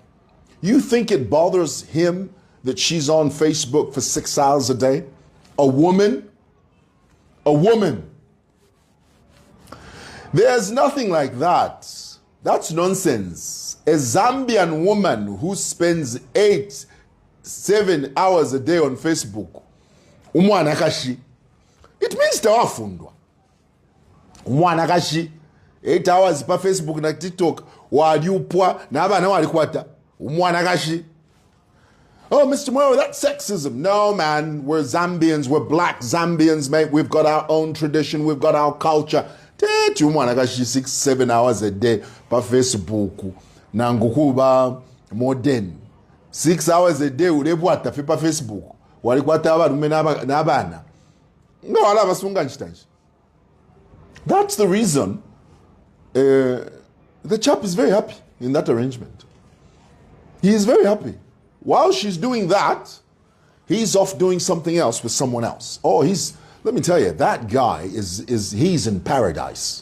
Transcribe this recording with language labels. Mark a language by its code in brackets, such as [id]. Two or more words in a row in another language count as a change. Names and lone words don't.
[en] You think it bothers him that she's on Facebook for 6 hours a day? A woman a woman. There's nothing like that. That's nonsense. A Zambian woman who spends 8-7 hours a day on Facebook, [bem] umwana kashi, [en] it means tawafundwa. [bem] Umwana kashi, 8 hours pa Facebook na TikTok, waliupwa na abana walikwata. Umwana kashi. Oh, Mr. Moyo, [en] that's sexism. No, man, we're Zambians, we're black Zambians, mate. We've got our own tradition, we've got our culture. 6-7 hours a day pa Facebook. [bem] Nangukuba modern. [en] 6 hours a day [bem] ulebwata pa Facebook. Walikwata abarume n'abana. No, alaba sunga nchitanji. [en] That's the reason the chap is very happy in that arrangement. He is very happy. While she's doing that, he's off doing something else with someone else. Oh, let me tell you, that guy he's in paradise.